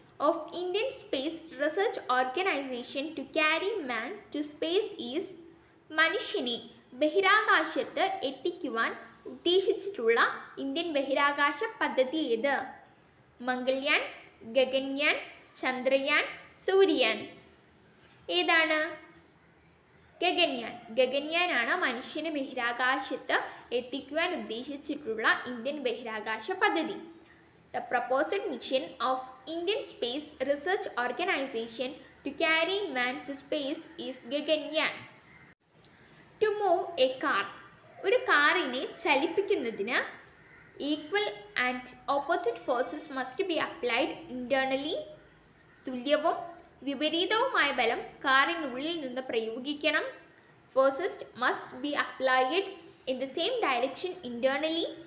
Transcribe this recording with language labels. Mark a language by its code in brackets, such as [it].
[en] of Indian space research organisation to carry man to space is [ml] മനുഷ്യനെ ബഹിരാകാശത്ത് എത്തിക്കുവാൻ ഉദ്ദേശിച്ചിട്ടുള്ള Indian ബഹിരാകാശ പദ്ധതി ഏത്? മംഗൾയാൻ, ഗഗൻയാൻ, ചന്ദ്രയാൻ, സൂര്യയാൻ. ഏതാണ്? ഗഗൻയാൻ. ഗഗൻയാനാണ് മനുഷ്യനെ ബഹിരാകാശത്ത് എത്തിക്കുവാൻ ഉദ്ദേശിച്ചിട്ടുള്ള ഇന്ത്യൻ ബഹിരാകാശ പദ്ധതി. [en] The proposed mission of Indian Space Research Organization to carry man to space is Gaganyaan. To move a car. [ml] ഒരു കാറിനെ ചലിപ്പിക്കുന്നതിന് [en] Equal and opposite forces must be applied internally. [ml] തുല്യവും വിപരീതവുമായ ബലം കാറിനുള്ളിൽ നിന്ന് പ്രയോഗിക്കണം. [en] Forces must be applied in the same direction internally.